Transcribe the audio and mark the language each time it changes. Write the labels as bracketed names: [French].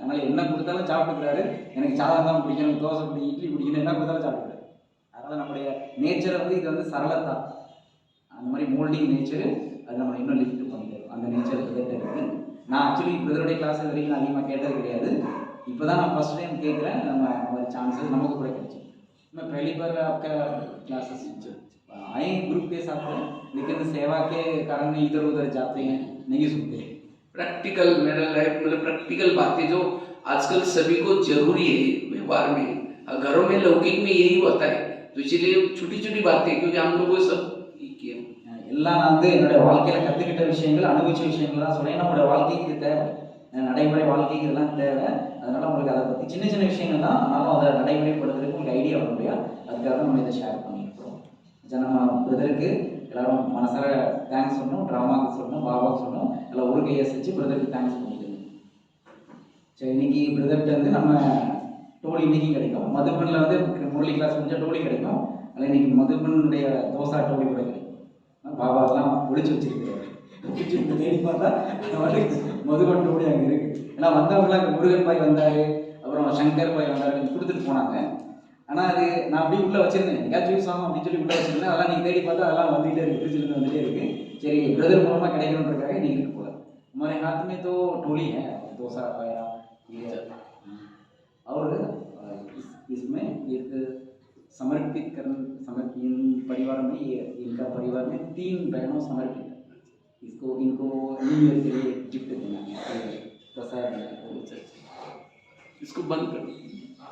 [Tamil] அதனால் என்ன கொடுத்தாலும் சாப்பிட்டுக்கிறாரு. எனக்கு சாதம் தான் பிடிக்கும், எனக்கு தோசை பிடிக்கும், இட்லி பிடிக்கணும், என்ன கொடுத்தாலும் சாப்பிட்டுக்கிறாரு. அதனால் நம்முடைய நேச்சரை வந்து இது வந்து சரளத்தா, அந்த மாதிரி மோல்டிங் நேச்சரு, அது நம்ம இன்னும் லிஃப்ட் பண்ணிக்கிறோம். அந்த நேச்சர் பிரதர்கிட்ட இருக்குது. நான் ஆக்சுவலி பிரதருடைய கிளாஸ் வரைக்கும் நான் அதிகமாக கேட்டது கிடையாது. இப்போ தான் நான் ஃபஸ்ட் டைம் கேட்குறேன். நம்ம மாதிரி சான்सेस நமக்கு கூட கிடைச்சி. [Hindi] मैं पहली बार आपका क्लासेस आए ग्रुप के साथ में, लेकिन सेवा के कारण इधर उधर जाते हैं, नहीं सुनते। प्रैक्टिकल मेरा लाइफ मतलब प्रैक्टिकल बातें जो आजकल सभी को जरूरी है व्यवहार में, घरों में लौकिक में यही होता है, तो इसलिए छोटी छोटी बातें, क्योंकि हम लोगों सब [Tamil] எல்லாம் நான் வந்து என்னுடைய வாழ்க்கையில் கற்றுக்கிட்ட விஷயங்கள், அனுபவிச்ச விஷயங்கள் தான் சொல்கிறேன். நம்மளுடைய வாழ்க்கைக்கு இது தேவை, நடைமுறை வாழ்க்கைக்கு இதெல்லாம் தேவை. அதனால் உங்களுக்கு அதை பற்றி சின்ன சின்ன விஷயங்கள் தான், ஆனாலும் அதை நடைமுறைப்படுத்துறதுக்கு உங்களுக்கு ஐடியா வர முடியாது. அதுக்காக நம்ம இதை ஷேர் பண்ணியிருக்கிறோம். நம்ம பிரதருக்கு எல்லாரும் மனசார தேங்க்ஸ் சொல்லணும், ட்ராமாவுக்கு சொல்லணும், பாபாவுக்கு சொல்லணும். எல்லாம் ஒரு கையை செஞ்சு பிரதருக்கு தேங்க்ஸ் பண்ணிக்கணும். சரி, இன்னைக்கு பிரதர்கிட்ட வந்து நம்ம டோலி இன்னைக்கு கிடைக்கும். மதுபனில் வந்து முரளி கிளாஸ் முடிஞ்சால் டோலி கிடைக்கும். அதில் இன்னைக்கு மதுபனுடைய தோசா டோலி கூட கிடைக்கும். பாபாவெல்லாம் ஒழிச்சு வச்சிருக்கிறாரு. தேடி பார்த்தா மதுபன் டோலி அங்கே இருக்குது. ஏன்னா வந்தவங்களாம் இங்கே முருகன் பாய் வந்தார், அப்புறம் சங்கர் பாய் வந்தார், கொடுத்துட்டு போனாங்க. ஆனால் அது நான் அப்படியே உள்ளே வச்சிருந்தேன், எங்கேயாச்சும் யூஸ் ஆகும் அப்படின்னு சொல்லி உள்ளே வச்சிருந்தேன். அதெல்லாம் நீங்கள் தேடி பார்த்தா அதெல்லாம் வந்துகிட்டே இருக்குது, ஃப்ரிட்ஜில் வந்துகிட்டே இருக்குது. சரி, பிரதர் மூலமாக கிடைக்கணுன்றதுக்காக நீங்கள் இருக்கு போல. [Hindi] हमारे हाथ में तो टोली है, डोसा पाया ये, और इसमें एक समर्पित इन परिवार में, ये इनका परिवार में 3 बहनों समर्पित है। इनको न्यू ईयर के लिए गिफ्ट देना है, प्रसाद, इसको बंद करो।